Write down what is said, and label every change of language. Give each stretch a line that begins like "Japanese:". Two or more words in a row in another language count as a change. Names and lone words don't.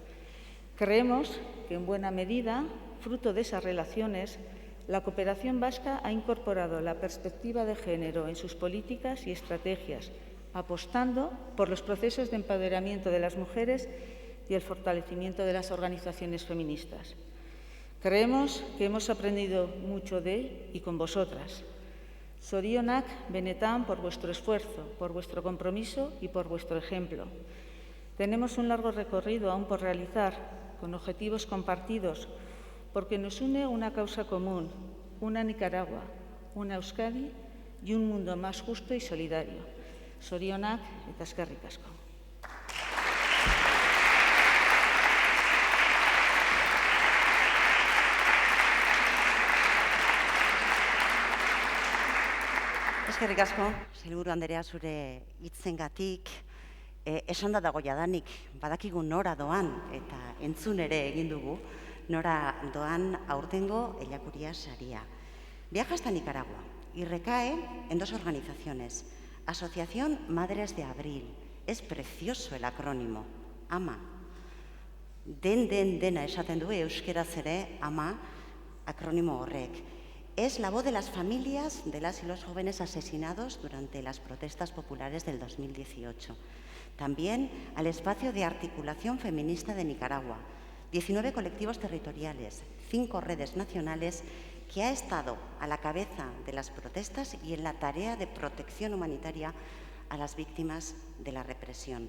Spanish: Creemos que en buena medida fruto de esas relaciones, la cooperación vasca ha incorporado la perspectiva de género en sus políticas y estrategias, apostando por los procesos de empoderamiento de las mujeres y el fortalecimiento de las organizaciones feministas. Creemos que hemos aprendido mucho de y con vosotras.
Basque: Zorionak benetan
Spanish: por vuestro esfuerzo, por vuestro compromiso y por vuestro ejemplo. Tenemos un largo recorrido aún por realizar, con objetivos compartidos, porque nos une una causa común, una Nicaragua, una Euskadi y un mundo más justo y solidario.
Basque: Zorionak eta eskerrik asko. Eskerrik asko, sailburu andrea, zure hitzengatik. Esanda dago jadanik, badakigu nora doan, eta entzun ere egin dugu, nora doan aurtengo Ellacuría saria.
Spanish: Viaja hasta Nicaragua y recae en dos organizaciones. Asociación Madres de Abril. Es precioso el acrónimo, AMA.
Basque: Dena esaten du euskeraz ere, AMA, acrónimo horrek.
Spanish: Es la voz de las familias de las y los jóvenes asesinados durante las protestas populares del 2018. También al espacio de articulación feminista de Nicaragua, 19 colectivos territoriales, 5 redes nacionales que ha estado a la cabeza de las protestas y en la tarea de protección humanitaria a las víctimas de la represión.